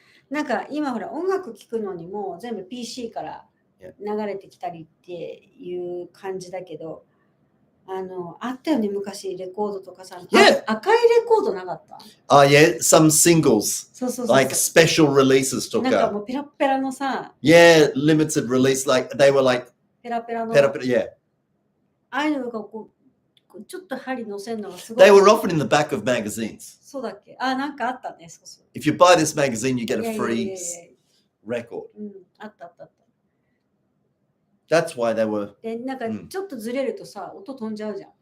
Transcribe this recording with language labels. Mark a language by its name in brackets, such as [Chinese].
[Japanese] なんか今ほら音楽聴くのにも全部 PC から流れてきたりっていう感じだけど、あったよね昔レコードとかさ、赤いレコードなかった？ [English] Yeah, some singles, [Japanese] そう [English] like special releases とか。 [Japanese] なんかもうペラペラのさ。 [English] Yeah, limited release, like they were like [Japanese] ペラペラの。 [English] yeah. [Japanese] ああいうのがこうちょっと針乗せるのがすごい。 [English] They were often in the back of magazines. [Japanese] そうだっけ？あ、なんかあったね。そうそう。 [English] If you buy this magazine, you get a free record. [Japanese] あったあったあった。 [English] That's why they were. [Japanese] で、なんかちょっとずれるとさ、音飛んじゃうじゃん。